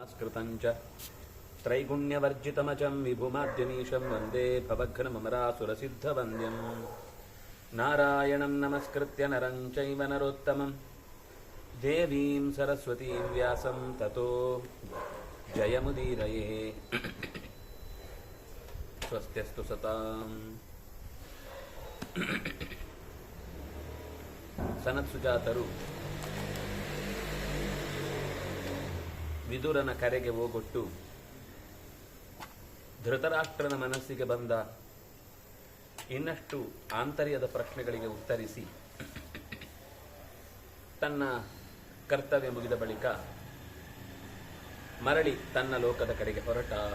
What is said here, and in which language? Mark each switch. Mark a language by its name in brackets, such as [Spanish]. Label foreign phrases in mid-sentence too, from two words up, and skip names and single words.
[Sanskrit] ಸ್ಕೃತಂಚ ತ್ರೈಗುಣ್ಯವರ್ಜಿತಮಚಂ ವಿಭುಮಾದ್ಯನೀಶಂ ವಂದೇ ಭವಘ್ನಮರಾಸುರಸಿದ್ಧವಂದ್ಯಂ ನಾರಾಯಣಂ ನಮಸ್ಕೃತ್ಯ ನರಂ ಚೈವ ನರೋತ್ತಮಂ ದೇವೀಂ ಸರಸ್ವತೀಂ ವ್ಯಾಸಂ ತತೋ ಜಯಮುದೀರಯೇ. ಸ್ವಸ್ತ್ಯಸ್ತು ಸತಾಂ. [Kannada] ಸನತ್ಸುಜಾತರು ವಿದುರನ ಕರೆಗೆ ಹೋಗೊಟ್ಟು ಧೃತರಾಷ್ಟ್ರನ ಮನಸ್ಸಿಗೆ ಬಂದ ಇನ್ನಷ್ಟು ಆಂತರ್ಯದ ಪ್ರಶ್ನೆಗಳಿಗೆ ಉತ್ತರಿಸಿ ತನ್ನ ಕರ್ತವ್ಯ ಮುಗಿದ ಬಳಿಕ ಮರಳಿ ತನ್ನ ಲೋಕದ ಕಡೆಗೆ ಹೊರಟ.